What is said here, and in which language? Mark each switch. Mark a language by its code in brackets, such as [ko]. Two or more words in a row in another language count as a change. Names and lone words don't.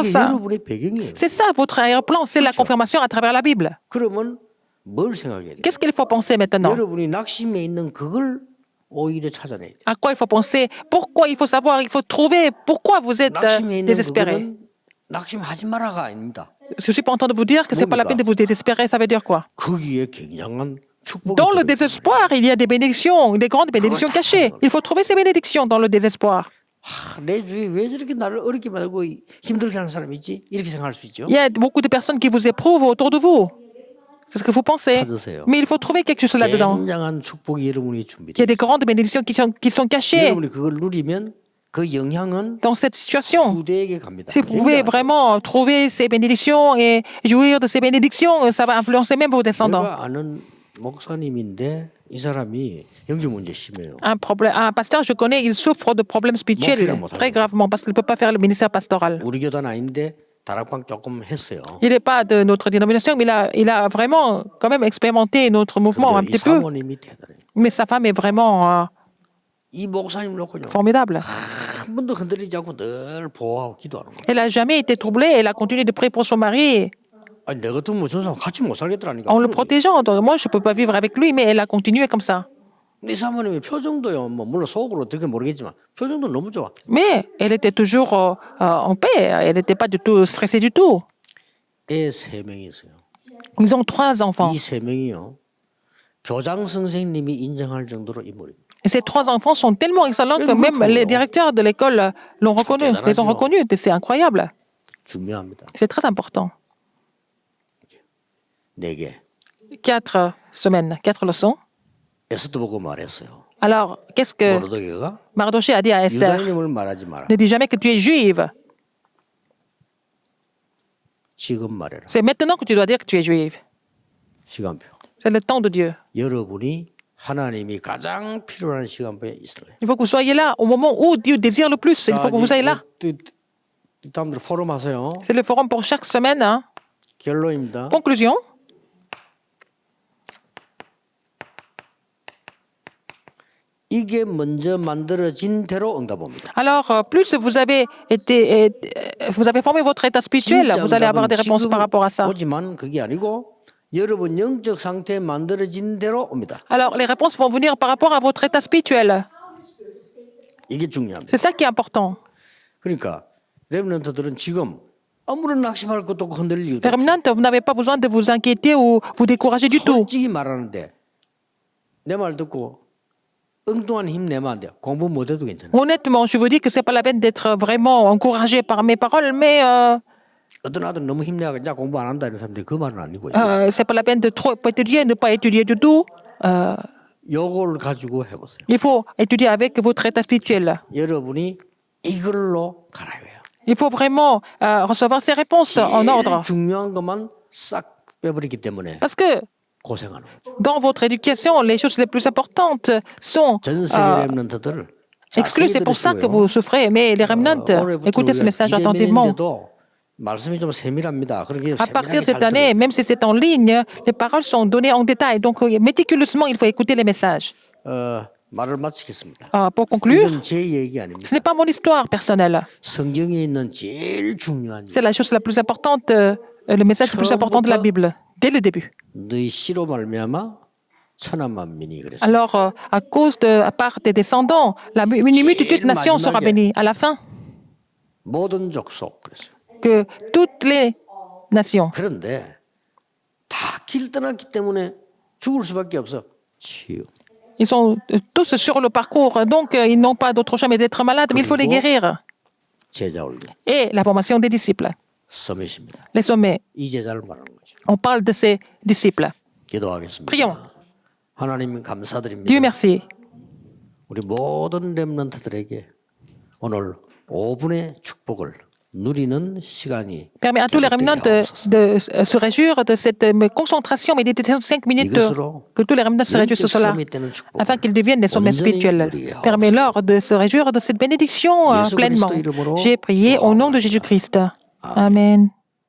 [ko] 이게 [fr] ça. [ko] 여러분의 배경이에요. [fr] C'est ça votre arrière-plan, c'est la confirmation à travers la Bible. [ko] 그러면 뭘 생각해야 돼요? [fr] Qu'est-ce qu'il faut penser maintenant? [ko] 여러분이 낙심에 있는 그걸 오히려 찾아내야 돼요. [fr] À quoi il faut penser? Pourquoi il faut savoir? Il faut trouver pourquoi vous êtes [ko] 낙심에 있는 [fr] désespéré. [ko] 그거는 낙심하지 마라가 아닙니다. [fr] Je suis pas en train de vous dire que c'est pas la peine de vous désespérer. Ça veut dire quoi? [ko] 거기에 굉장한 축복이 [fr] Dans le [ko] 들어있어요. [fr] désespoir, il y a des bénédictions, des grandes bénédictions cachées. Il faut trouver ces bénédictions dans le désespoir. [ko] 내 주위에 왜 저렇게 나를 어렵게 만들고 힘들게 하는 사람이 있지? 이렇게 생각할 수 있죠. [fr] Il y a beaucoup de personnes qui vous éprouvent autour de vous. C'est ce que vous pensez. [ko] 찾으세요. [fr] Mais il faut trouver quelque chose là-dedans. [ko] 굉장한 축복이 여러분이 [fr] Il y [ko] 준비돼요. [fr] a des grandes bénédictions qui sont cachées [ko] 여러분이 그걸 누리면 그 영향은 [fr] dans cette situation. [ko] 후대에게 갑니다. [fr] Si vous pouvez vraiment trouver ces bénédictions et jouir de ces bénédictions, ça va influencer même vos descendants. [ko] 내가 아는 목사님인데 이 사람이 영적 문제 심해요. [fr] Un pasteur, je connais, il souffre de problèmes spirituels très gravement parce qu'il ne peut pas faire le ministère pastoral. [ko] 우리 교단 아닌데 다락방 조금 했어요. [fr] Il n'est pas de notre dénomination, mais il a vraiment quand même expérimenté notre mouvement un [ko] 근데 이 [fr] petit peu. [ko] 사모님이 대단해요. [fr] Mais sa femme est vraiment [ko] 이 목사님 놓고요. [fr] formidable. [ko] 한 번도 흔들리지 않고 늘 보호하고 기도하는 거예요. [fr] Elle n'a jamais été troublée. Elle a continué de prier pour son mari [ko] 아니 내 같으면 저 사람 같이 못 살겠더라니까. [fr] en le protégeant. Donc, moi, je ne peux pas vivre avec lui, mais elle a continué comme ça. [ko] 이 사모님의 표정도요. 뭐 물론 속으로 어떻게 모르겠지만 표정도 너무 좋아. [fr] Mais elle était toujours en paix. Elle n'était pas du tout stressée du tout. [ko] 애 3명이 있어요. [fr] Ils ont 3 enfants. [ko] 이 3명이요. 교장 선생님이 인정할 정도로 인물입니다. [fr] Et ces 3 enfants sont tellement excellents que même les directeurs de l'école l'ont reconnu, les ont reconnus. C'est incroyable. [ko] 중요합니다. [fr] C'est très important. [ko] 4개. [fr] 4 semaines, 4 leçons. [ko] 에스더 보고 말했어요. [fr] Alors, qu'est-ce que [ko] 모르드게가 [fr] Mardoché a dit à Esther? [ko] 유다인임을 말하지 마라. [fr] Ne dis jamais que tu es juive. [ko] 지금 말해라. [fr] C'est maintenant que tu dois dire que tu es juive. [ko] 시간표. [fr] C'est le temps de Dieu. [ko] 여러분이 하나님이 가장 필요한 시간표에 있을래요. [fr] Il faut que vous soyez là au moment où Dieu désire le plus. Il faut que vous soyez là. [ko] 다음들 포럼 하세요. [fr] C'est le forum pour chaque semaine. Hein. [ko] 결론입니다. [fr] Conclusion. [ko] 이게 먼저 만들어진 대로 응답합니다. [fr] Alors, plus vous avez vous avez formé votre état spirituel, vous allez avoir des réponses par rapport à ça. [ko] 오지만 그게 아니고 여러분 영적 상태에 만들어진 대로 옵니다. [fr] Alors, les réponses vont venir par rapport à votre état spirituel. [ko] 이게 중요합니다. [fr] C'est ça qui est important. [ko] 그러니까 렘넌트들은 지금 아무런 낙심할 것도 없고 흔들릴 이유도 [fr] Les remnants, vous n'avez pas besoin de vous inquiéter ou vous décourager du tout. [ko] 솔직히 말하는데 내 말 듣고 엉뚱한 힘 내면 안 돼요. 공부 못해도 괜찮아요. [fr] Honnêtement, je vous dis que c'est pas la peine d'être vraiment encouragé par mes paroles, mais [ko] 어떤 아들 너무 힘내가 야 공부 안 한다 이런 사람들이 그 말은 아니고요. [fr] c'est pas la peine de trop étudier, ne pas étudier du tout. [ko] 요걸 가지고 해보세요. [fr] Il faut étudier avec votre état spirituel. [ko] 여러분이 이걸로 가라요. [fr] Il faut vraiment recevoir ces réponses en ordre. [ko] 중요한 것만 싹 빼버리기 때문에 [fr] Parce que [ko] 고생하는 거죠. [fr] dans votre éducation, les choses les plus importantes sont [ko] 전 세계 렘넌트들 [fr] exclues. C'est pour ça que vous souffrez. Mais les remnants, écoutez ce message attentivement. [ko] 말씀이 좀 세밀합니다. 그렇게 [fr] À partir [ko] 세밀하게 [fr] de cette [ko] 잘 [fr] année, [ko] 들어요. [fr] même si c'est en ligne, les paroles sont données en détail. Donc, méticuleusement, il faut écouter les messages. [ko] 말을 마치겠습니다. [fr] Pour conclure, [ko] 이건 제 얘기 아닙니다. [fr] ce n'est pas mon histoire personnelle. [ko] 성경에 있는 제일 중요한 [fr] C'est la chose la plus importante, le message le plus important de la Bible, dès le début. [ko] 너희 씨로 말미암아 천한 만민이 그랬어요. [fr] Alors, à part tes descendants, une multitude de nations sera bénie. À la fin, [ko] 모든 족속 그랬어요. [fr] que toutes les nations. [ko] 그런데 다 길 떠났기 때문에 죽을 수밖에 없어. 치유. [fr] Ils sont tous sur le parcours, donc ils n'ont pas d'autre choix mais d'être malades, mais il faut les guérir. [ko] 제자 훈련. [fr] Et la formation des disciples, [ko] 서밋입니다. [fr] les sommets. [ko] 이 제자를 말하는 거죠. [fr] On parle de ces disciples. [ko] 기도하겠습니다. [fr] Prions. [ko] 하나님 감사드립니다. [fr] Dieu merci. [ko] 우리 모든 렘넌트들에게 오늘 5분의 축복을 누리는 시간이 [fr] Permets à tous les remnants de se réjouir de cette concentration, méditation de 5 minutes, que tous les remnants se réjouissent de cela, afin qu'ils deviennent des sommets spirituels. Permets-leur de se réjouir de cette bénédiction pleinement. J'ai prié au nom de Jésus-Christ. Amen.